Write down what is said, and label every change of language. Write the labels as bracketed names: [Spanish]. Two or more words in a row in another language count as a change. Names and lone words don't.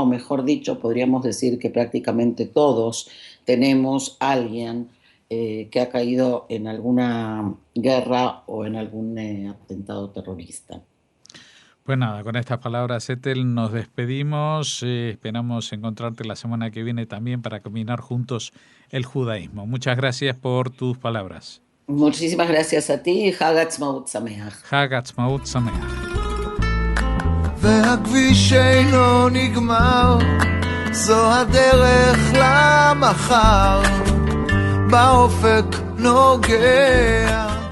[Spanish] Mejor dicho, podríamos decir que prácticamente todos tenemos a alguien que ha caído en alguna guerra o en algún atentado terrorista. Pues nada, con estas palabras, Ethel, nos despedimos. Esperamos encontrarte la semana que viene también para caminar juntos el judaísmo. Muchas gracias por tus palabras. Muchísimas gracias a ti. [Hebrew] חג העצמאות שמח. חג העצמאות שמח. והכביש אינו נגמר, זו הדרך למחר, באופק נוגע